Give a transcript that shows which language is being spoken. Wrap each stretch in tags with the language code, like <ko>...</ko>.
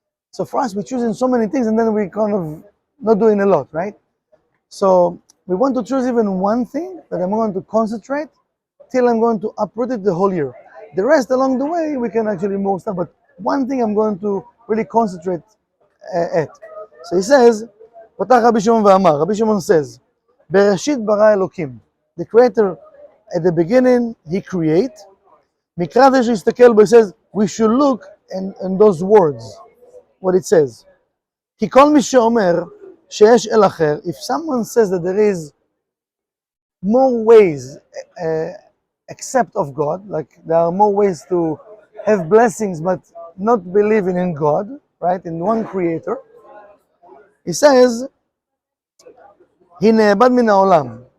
<en>So for us, we're choosing so many things and then we kind of not doing a lot, right? So we want to choose even one thing that I'm going to concentrate till I'm going to uproot it the whole year. The rest along the way, we can actually move stuff, but one thing I'm going to really concentrate at. So he says,</en> <he>פתח רבי שמעון ואמר,</he> <en>Rabbi Shimon says,</en> <he>בראשית ברא אלוקים.</he> <en>The creator, at the beginning, he create.</en> <he>מקרא זה שיסתכל בו,</he> <en>he says, we should look in those words, what it says.</en> <he>כי כל מי שאומר שיש אל אחר,</he> <en>if someone says that there is more ways except of God, like there are more ways to have blessings but not believing in God, right, in one creator, he says, he</en> <he>נאבד מן העולם.</he>